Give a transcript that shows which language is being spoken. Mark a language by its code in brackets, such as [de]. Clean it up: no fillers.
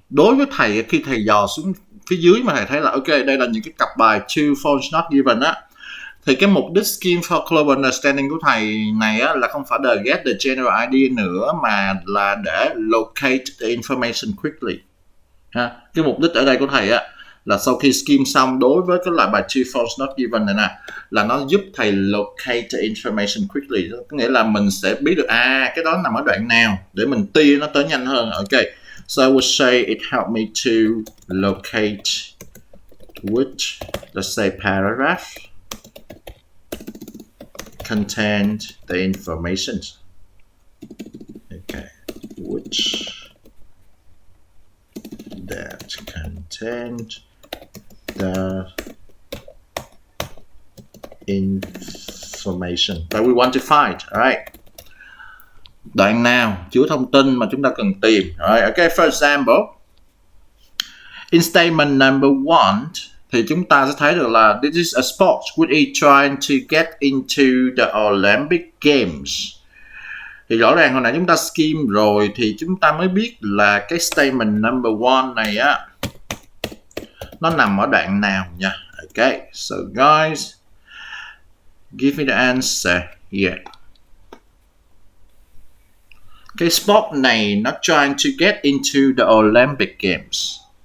[vi] Đối với thầy, khi thầy dò xuống phía dưới mà thầy thấy là ok, đây là những cái cặp bài true false not given á, thì cái mục đích [en] scheme for global understanding [vi] của thầy này á, là không phải để [en] get the general idea [vi] nữa mà là để [en] locate the information quickly [vi] ha. Cái mục đích ở đây của thầy á là sau khi skim xong đối với cái loại bài true false not given này nè, là nó giúp thầy [en] locate the information quickly, [vi] có nghĩa là mình sẽ biết được cái đó nằm ở đoạn nào để mình tia nó tới nhanh hơn. [en] Ok, so I would say it helped me to locate which, let's say, paragraph contained the information. Okay, which that contained the information that we want to find. [vi] Alright, đoạn nào chứa thông tin mà chúng ta cần tìm. [en] Alright, okay, for example, in statement number 1 [vi] thì chúng ta sẽ thấy được là [en] this is a sport which is trying to get into the Olympic Games. [vi] Thì rõ ràng hồi nãy chúng ta skim rồi thì chúng ta mới biết là cái statement number 1 này á nó nằm ở đoạn nào nha. [en] Okay, so guys, give me the answer here. [vi] Cái [en] sport [vi] này nó [en] trying to get into the Olympic Games.